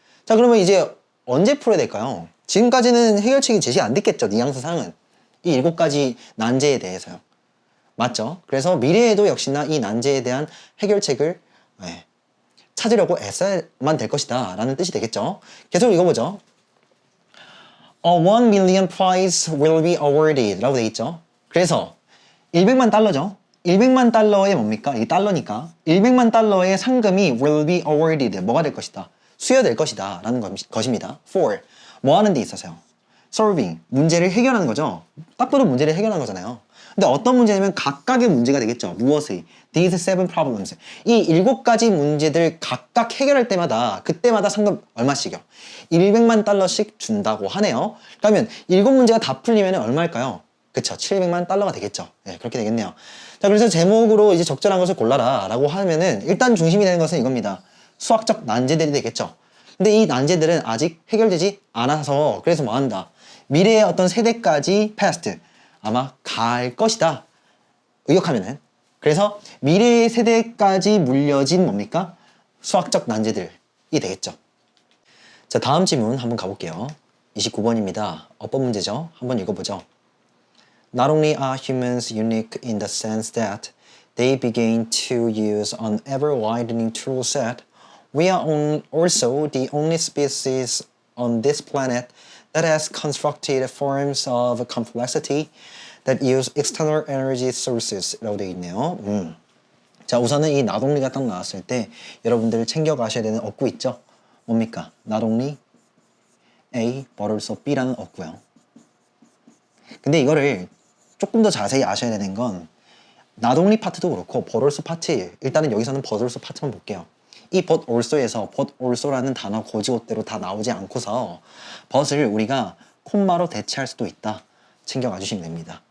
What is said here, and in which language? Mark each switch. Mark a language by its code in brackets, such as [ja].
[ko] 자, 그러면 이제 언제 풀어야 될까요? 지금까지는 해결책이 제시 안 됐겠죠, 뉘앙스 상은. 이 7가지 난제에 대해서요. 맞죠? 그래서 미래에도 역시나 이 난제에 대한 해결책을 찾으려고 애써야만 될 것이다 라는 뜻이 되겠죠. 계속 읽어보죠. [en] A 1 million prize will be awarded 라고 되어 있죠. [ko] 그래서 100만 달러죠. 100만 달러의 뭡니까? 이 달러니까 100만 달러의 상금이 will be awarded 뭐가 될 것이다. 수여될 것이다 라는 것입니다. For 뭐 하는 데 있어서요? Solving 문제를 해결하는 거죠. 딱 봐도 문제를 해결하는 거잖아요. 근데 어떤 문제냐면 각각의 문제가 되겠죠. [en] 무엇의? These 7 problems. [ko] 이 7가지 문제들 각각 해결할 때마다 그때마다 상금 얼마씩이요? 100만 달러씩 준다고 하네요. 그러면 7문제가 다 풀리면 얼마일까요? 그쵸. 700만 달러가 되겠죠. 네, 그렇게 되겠네요. 자, 그래서 제목으로 이제 적절한 것을 골라라 라고 하면은 일단 중심이 되는 것은 이겁니다. 수학적 난제들이 되겠죠. 근데 이 난제들은 아직 해결되지 않아서 그래서 뭐 한다? 미래의 어떤 세대까지 past 아마 갈 것이다. 의역하면은. 그래서 미래의 세대까지 물려진 뭡니까? 수학적 난제들이 되겠죠. 자, 다음 질문 한번 가볼게요. 29번입니다. 어법 문제죠. 한번 읽어보죠. [en] Not only are humans unique in the sense that they begin to use an ever-widening tool set, we are also the only species on this planet that has constructed forms of complexity that use external energy sources 라고 되어 있네요. [ko] 자, 우선은 이 나동리가 딱 나왔을 때 여러분들 챙겨가셔야 되는 어구 있죠? 뭡니까? 나동리 A, but also B라는 어구요. 근데 이거를 조금 더 자세히 아셔야 되는 건 나동리 파트도 그렇고 but also 파트 일단은 여기서는 but also 파트만 볼게요. 이 but also에서 but also라는 단어 고지고대로 다 나오지 않고서 but을 우리가 콤마로 대체할 수도 있다. 챙겨가 주시면 됩니다.